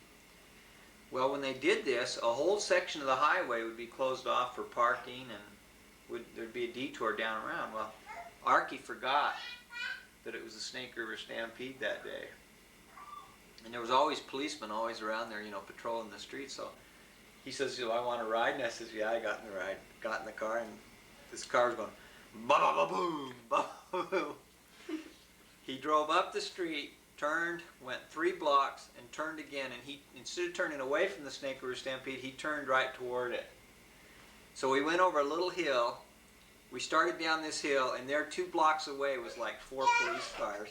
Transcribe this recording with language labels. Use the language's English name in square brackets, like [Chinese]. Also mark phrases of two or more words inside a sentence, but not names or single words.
[English] Well, when they did this, a whole section of the highway would be closed off for parking, and there'd be a detour down around. Well, Archie forgot that it was the Snake River Stampede that day. And there was always policemen always around there, you know, patrolling the streets. So he says, "Do I want to ride?" And I says, "Yeah." I got in the ride, got in the car, and this car was going, ba ba ba boom, ba ba boom. He drove up the street, turned, went 3 blocks, and turned again. And he, instead of turning away from the Snake River Stampede, he turned right toward it. So we went over a little hill. We started down this hill, and there 2 blocks away was like 4 police cars.